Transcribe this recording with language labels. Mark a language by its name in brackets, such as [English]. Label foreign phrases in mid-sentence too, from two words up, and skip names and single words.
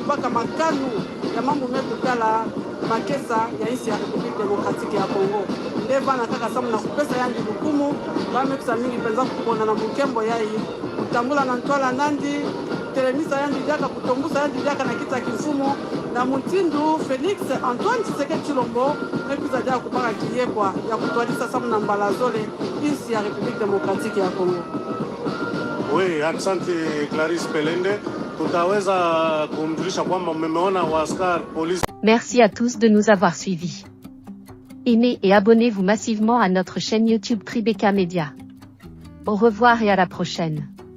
[Kongo] kubaka makanu ya mambo metu kala makesa ya nchi ya Republika Demokratiki ya Kongo ndeva na kaka samu na kupesa yandi lukumu bamekusa mingi penza kupona na mukembo yai kutambula na ntwala nandi telemisa yandi jaka kutombusa yandi jaka na kita kifumu na mutindu Félix Antoine Tshisekedi Tshilombo mekusa jaka kupaka kiyekwa ya kutwalisa samu na mbalazole nchi ya Republika Demokratiki ya Kongo. [French] Oui, [Swahili] asante Clarisse Pelende. Tutaweza kumjulisha kwamba mmeona waaskari polisi. [French] Merci à tous de nous avoir suivis. Aimez et abonnez-vous massivement à notre chaîne YouTube Tribeca Media. Au revoir et à la prochaine.